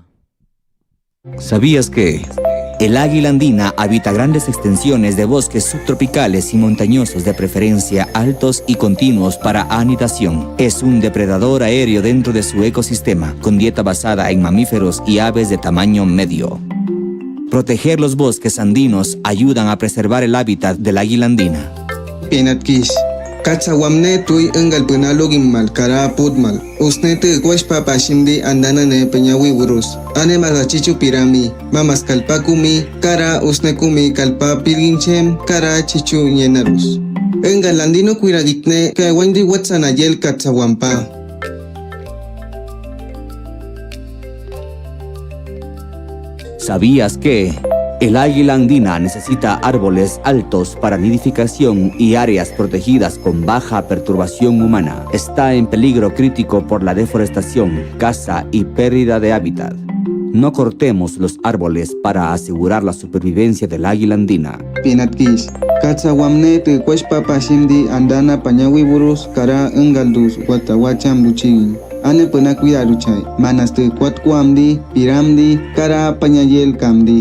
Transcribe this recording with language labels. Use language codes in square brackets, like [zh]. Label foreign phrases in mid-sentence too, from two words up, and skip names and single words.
[es] ¿Sabías que el águila andina habita grandes extensiones de bosques subtropicales y montañosos, de preferencia altos y continuos para anidación? Es un depredador aéreo dentro de su ecosistema, con dieta basada en mamíferos y aves de tamaño medio. Proteger los bosques andinos ayudan a preservar el hábitat del águila andina. [kwi] Penatkish, Katsawamne tui engal penalogin mal cara putmal. Usnete guashpa pashimdi andanane peñawi burus. Ane magachichu pirami, mamas kalpakumi, cara usnekumi kalpa pilginchem, cara chichu yenarus. Engal andino kuiragitne que wendi watsanayel katsawampa. [es] ¿Sabías que el águila andina necesita árboles altos para nidificación y áreas protegidas con baja perturbación humana? Está en peligro crítico por la deforestación, caza y pérdida de hábitat. No cortemos los árboles para asegurar la supervivencia del águila andina. [kwi] Pinatkish, Katsawamne te cueshpa pashimdi andana pañawi burus cara engaldus watawacham luchigin. Ane pena cuidar uchay, manas te cuatcuamdi, piramdi, cara pañayel camdi.